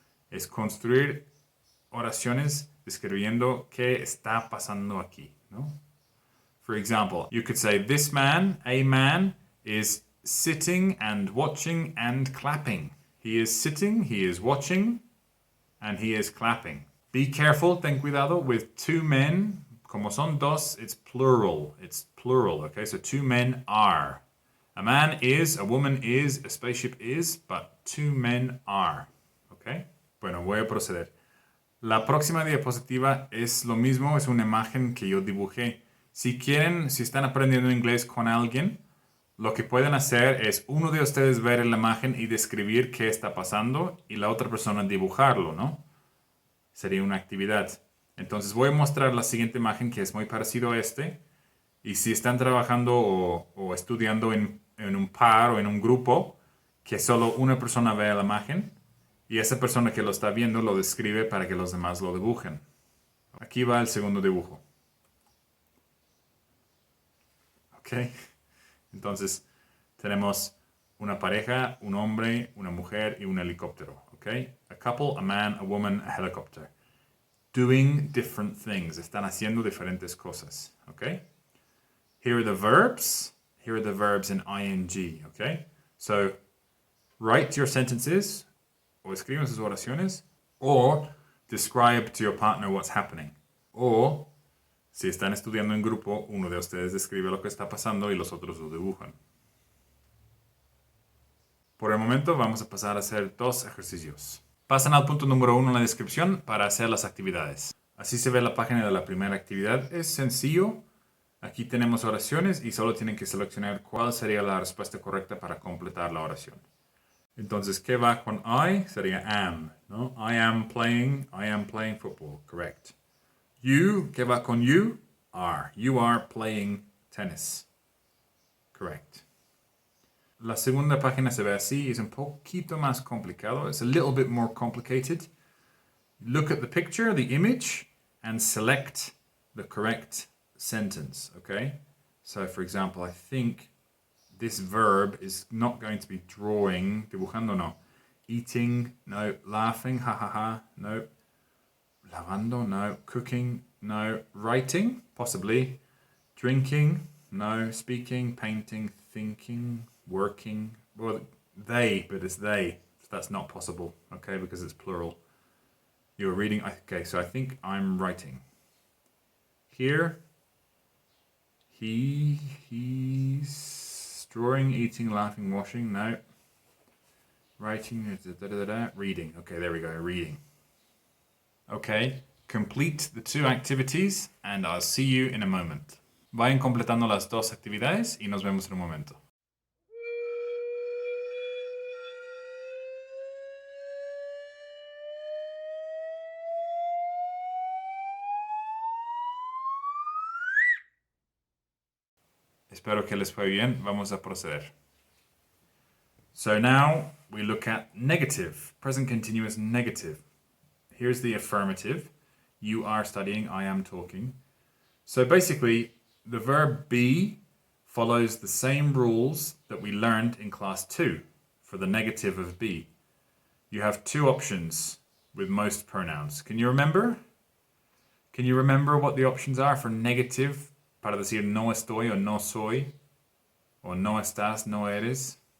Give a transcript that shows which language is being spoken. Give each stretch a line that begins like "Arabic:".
Spanish: Es construir oraciones describiendo qué está pasando aquí, ¿no?
English: For example, you could say, this man, a man, is sitting and watching and clapping. He is sitting, he is watching, and he is clapping. Be careful,
Spanish: ten cuidado,
English: with two men.
Spanish: Como son dos,
English: it's plural. It's plural, okay? So two men are. A man is, a woman is, a spaceship is, but two men are, okay?
Spanish: Bueno, voy a proceder. La próxima diapositiva es lo mismo, es una imagen que yo dibujé. Si quieren, si están aprendiendo inglés con alguien, lo que pueden hacer es uno de ustedes ver la imagen y describir qué está pasando y la otra persona dibujarlo, ¿no? Sería una actividad. Entonces voy a mostrar la siguiente imagen que es muy parecido a este. Y si están trabajando o estudiando en un par o en un grupo, que solo una persona vea la imagen y esa persona que lo está viendo lo describe para que los demás lo dibujen. Aquí va el segundo dibujo. ¿Ok? Entonces, tenemos una pareja, un hombre, una mujer y un helicóptero. ¿Ok?
English: A couple, a man, a woman, a helicopter. Doing different things.
Spanish: Están haciendo diferentes cosas.
English: ¿Ok? Here are the verbs. Here are the verbs in ing. ¿Ok? So, write your sentences
Spanish: o escriban sus oraciones
English: or describe to your partner what's happening.
Spanish: O si están estudiando en grupo, uno de ustedes describe lo que está pasando y los otros lo dibujan. Por el momento vamos a pasar a hacer dos ejercicios. Pasan al punto número 1 en la descripción para hacer las actividades. Así se ve la página de la primera actividad. Es sencillo. Aquí tenemos oraciones y solo tienen que seleccionar cuál sería la respuesta correcta para completar la oración. Entonces, ¿qué va con
English: I?
Spanish: Sería
English: am, ¿no? I am playing football. Correct. You,
Spanish: ¿qué va con
English: you? Are. You are playing tennis. Correct.
Spanish: La segunda página se ve así. Es un poquito más complicado.
English: It's a little bit more complicated. Look at the picture, the image, and select the correct sentence, okay? So, for example, I think this verb is not going to be drawing, dibujando, no. Eating, no. Laughing, ha ha ha, no. Lavando, no. Cooking, no. Writing, possibly. Drinking, no. Speaking, painting, thinking, working. Well, they, but it's they. That's not possible, okay, because it's plural. You're reading, okay, so I think I'm writing. Here, he's drawing, eating, laughing, washing, no. Writing, reading. Okay, there we go, reading. Okay, complete the two activities and I'll see you in a moment.
Spanish: Vayan completando las dos actividades y nos vemos en un momento. Espero que les fue bien. Vamos a proceder.
English: So now we look at negative, present continuous negative. Here's the affirmative. You are studying, I am talking. So basically, the verb be follows the same rules that we learned in class 2 for the negative of be. You have two options with most pronouns. Can you remember? Can you remember what the options are for negative?
Spanish: Para decir no estoy o no soy, or no estás, no eres.